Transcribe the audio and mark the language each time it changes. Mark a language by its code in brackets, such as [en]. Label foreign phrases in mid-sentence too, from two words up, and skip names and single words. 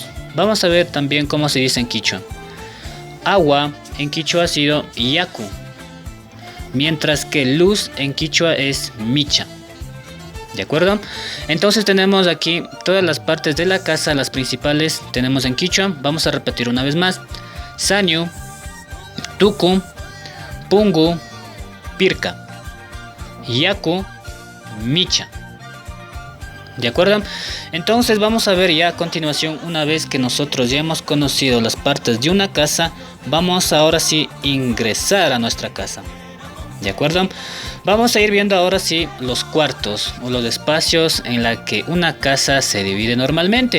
[es] Vamos a ver también cómo se dice en quichua. Agua en quichua ha sido yaku, mientras que luz en quichua es micha. ¿De acuerdo? Entonces tenemos aquí todas las partes de la casa, las principales tenemos en quichua. Vamos a repetir una vez más. [qu] Sañu, tuku, pungu, pirka, yaku, micha. [es] ¿De acuerdo? Entonces vamos a ver ya a continuación, una vez que nosotros ya hemos conocido las partes de una casa, vamos ahora sí ingresar a nuestra casa. ¿De acuerdo? Vamos a ir viendo ahora sí los cuartos o los espacios en la que una casa se divide normalmente.